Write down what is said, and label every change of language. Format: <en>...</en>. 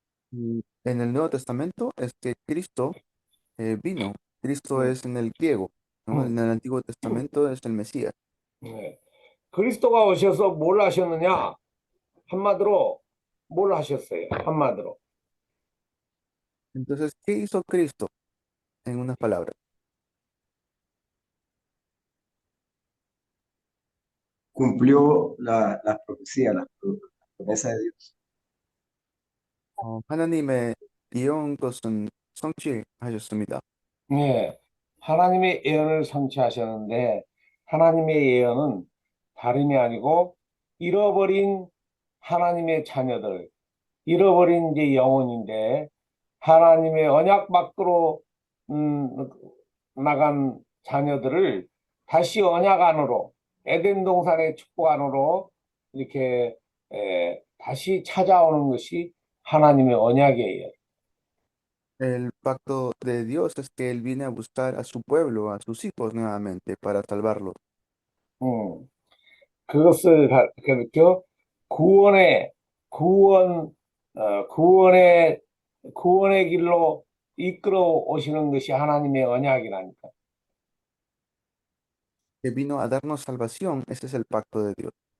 <es>Y en el Nuevo Testamento es que Cristo vino. Cristo es en el griego, ¿no? En el Antiguo Testamento es el Mesías.</es> <ko>네. 그리스도가 오셔서 뭘 하셨느냐? 한마디로 뭘 하셨어요? 한마디로.</ko> <es>Entonces, ¿qué hizo Cristo? En unas palabras. Cumplió las profecías, las promesas de Dios.</es> <ko>하나님의 이런 것은 성취하셨습니다. 네. 하나님의 예언을 성취하셨는데 하나님의 예언은 다름이 아니고 잃어버린 하나님의 자녀들, 잃어버린 이제 영혼인데 하나님의 언약 밖으로 나간 자녀들을 다시 언약 안으로 에덴 동산의 축복 안으로 이렇게 다시 찾아오는 것이 하나님의 언약이에요.</ko> <es>El pacto de Dios es que Él viene a buscar a su pueblo, a sus hijos nuevamente, para salvarlos.</es> <ko>그것을 그렇게 구원의 길로 이끌어 오시는 것이 하나님의 언약이라니까.</ko> <es>Que vino a darnos salvación, ese es el pacto de Dios.</es>